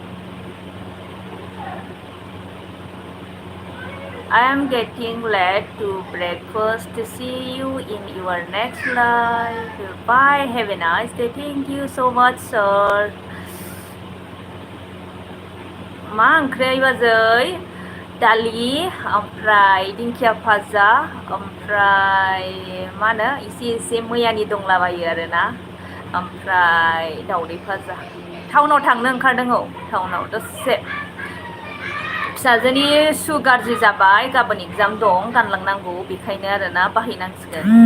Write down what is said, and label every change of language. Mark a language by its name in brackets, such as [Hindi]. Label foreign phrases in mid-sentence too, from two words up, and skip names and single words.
[English] I am getting late to breakfast. See you in your next life. Bye. Have a nice day. Thank you so much, sir. [Bodo] मा ओंख्रि बाजै दालि ओमफ्राय दिंखिया भाजा ओमफ्राय मा होनो एसे मैयानि दंलाबायो आरोना ओमफ्राय दावदै भाजा टाउनाव थांनो ओंखारदों औ टाउनाव दसे फिसाजोनि सु गाज्रि जाबाय गाबोन एग्जाम दं गानलांनांगौ बेखायनो आरोना बाहायनांसिगोन